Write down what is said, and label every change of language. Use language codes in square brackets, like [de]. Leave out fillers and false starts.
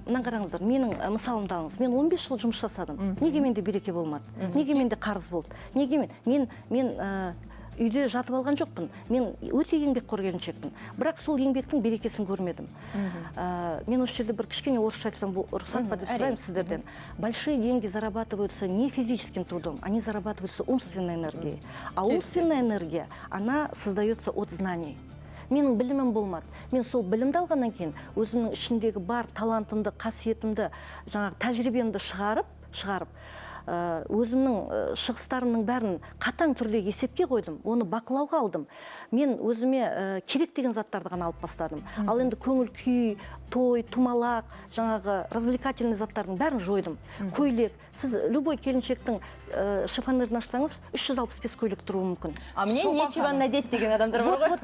[kk] Мына қараңыздар, менің мысалымды алыңыз. Мен 15 жыл жұмыс жасадым. Неге менде береке болмады? Неге менде қарыз болды? Неге мен үйде жатып алған жоқпын. Мен өте еңбекқор келіншекпін. Бірақ сол еңбектің берекесін көрмедім. Мен осы жерде бір кішкене орысша айтсам, рұқсат па деп сұраймын сіздерден. [ru] Большие деньги зарабатываются не физическим трудом, они зарабатываются умственной энергией. А умственная энергия, она создается от знаний. [kk] Менің білімім болмады. Мен сол білімді алғаннан кейін өзімнің ішіндегі бар талантымды, қасиетімді, жаңағы тәжірибемді шығарып, өзімнің шығыстарымның бәрін қатаң түрде есепке қойдым, оны бақылауға алдым. Мен өзіме керек деген заттарды ғана алып бастадым. Ал енді көңіл күй, той, тумалақ, жаңағы развлекательный заттардың бәрін жойдым. Көйлек, сіз любой келіншектің шифонерін ашсаңыз 365 көйлек тұруы мүмкін. [ru] А мне нечего надеть [kk] деген адамдар бар ғой.